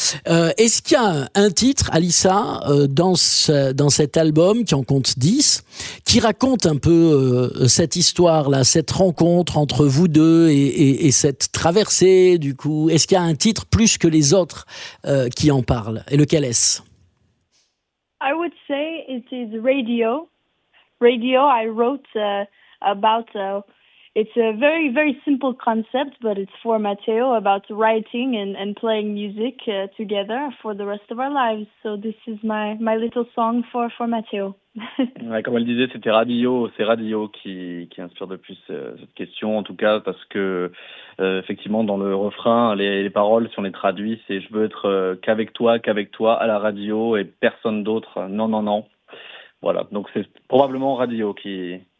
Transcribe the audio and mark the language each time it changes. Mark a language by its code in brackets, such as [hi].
[fr] Est-ce qu'il y a un titre, Alyssa, dans cet album qui en compte 10, qui raconte un peu cette histoire-là, cette rencontre entre vous deux et cette traversée du coup? Est-ce qu'il y a un titre plus que les autres qui en parlent? Et lequel est-ce? [en] I would say it is Radio. Radio, I wrote about, it's a very, very simple concept, but it's for Matteo, about writing and playing music together for the rest of our lives. So this is my little song for Matteo. [fr] Ouais, comme elle disait, c'était Radio, c'est Radio qui inspire de plus cette question, en tout cas parce que effectivement dans le refrain, les paroles, si on les traduit, c'est je veux être qu'avec toi à la radio et personne d'autre, non. Voilà, donc c'est probablement Radio qui...